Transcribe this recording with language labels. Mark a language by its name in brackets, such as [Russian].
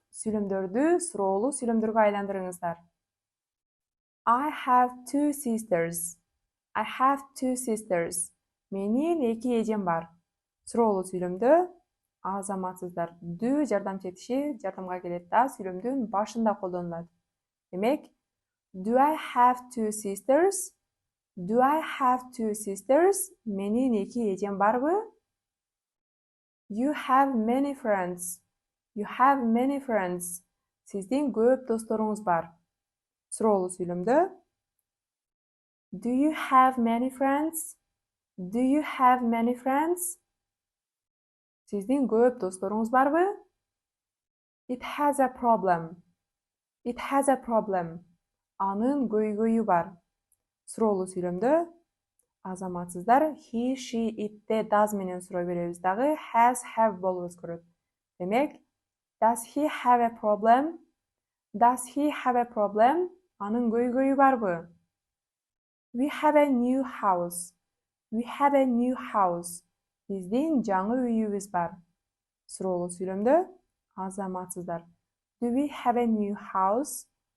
[Kyrgyz] Сүйлөмдөрдү суроолуу сүйлөмдөргө айландырыңыздар. [English] I have two sisters. I have two sisters. [Kyrgyz] Менин эки эжем бар. Суроолуу сүйлөмдө азаматсыздар do жардам четиши жардамга келет да сүйлөмдүн башында колдонулат. Демек, [English] do I have two sisters? Do I have two sisters? [Kyrgyz] Менин эки эжем барбы? [English] You have many friends. You have many friends. [Kyrgyz] Сиздин көп досторуңуз бар. Суроолуу сүйлөмдө [English] do you have many friends? Do you have many friends? [Kyrgyz] Сиздин көп досторуңуз барбы? [English] It has a problem. It has a problem. [Kyrgyz] Анын көйгөйү бар. Суроолуу сүйлөмдө азаматсыздар he, she, it, does менен суроо беребиз дагы has, have болуп өзгөрөт. Демек, [English] does he have a problem? Does he have a problem? [Kyrgyz] Анын көйгөйү барбы? [English] We have a new house. We have a new house. [Kyrgyz] Биздин жаңы үйүбүз бар. Суроолуу сүйлөмдө азаматсыздар [English] do we have a new house?